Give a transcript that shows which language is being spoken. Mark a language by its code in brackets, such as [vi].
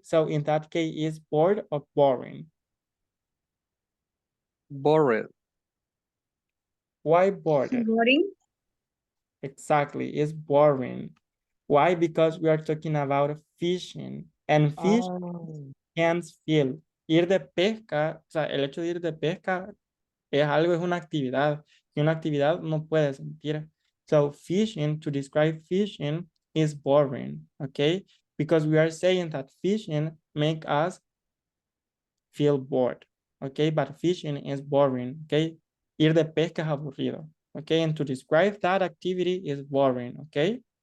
[en] So in that case, is bored or boring? Bored. Why bored? Boring. Exactly, it's boring. Why? Because we are talking about fishing. And fish can't feel. [es] Ir de pesca, o sea, el hecho de ir de pesca es algo, es una actividad. Y una actividad no puede sentir. [en] So fishing, to describe fishing, is boring, okay? Because we are saying that fishing make us feel bored, okay? But fishing is boring, okay? [es] Ir de pesca es aburrido, [en] okay? And to describe that activity is boring, okay?